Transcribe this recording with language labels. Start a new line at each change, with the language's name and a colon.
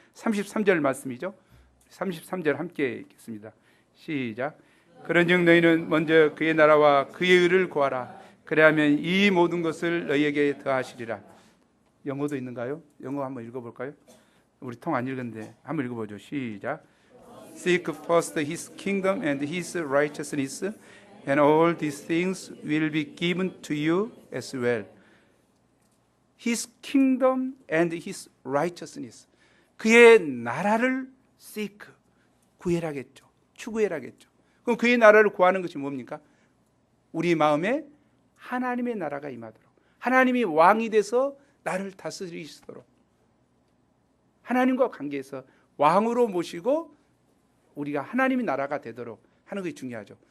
Korean: 33절 말씀이죠. 33절 함께 읽겠습니다. 시작. 그런즉 너희는 먼저 그의 나라와 그의 의를 구하라. 그래야면 이 모든 것을 너희에게 더하시리라. 영어도 있는가요? 영어 한번 읽어볼까요? 우리 통 안 읽었는데 한번 읽어보죠. 시작.
English: Seek first his kingdom and his righteousness, and all these things will be given to you as well. His kingdom and his righteousness.
Korean: 그의 나라를 seek, 구해라겠죠. 추구해라겠죠. 그럼 그의 나라를 구하는 것이 뭡니까? 우리 마음에 하나님의 나라가 임하도록, 하나님이 왕이 돼서 나를 다스리시도록, 하나님과 관계에서 왕으로 모시고 우리가 하나님의 나라가 되도록 하는 것이 중요하죠.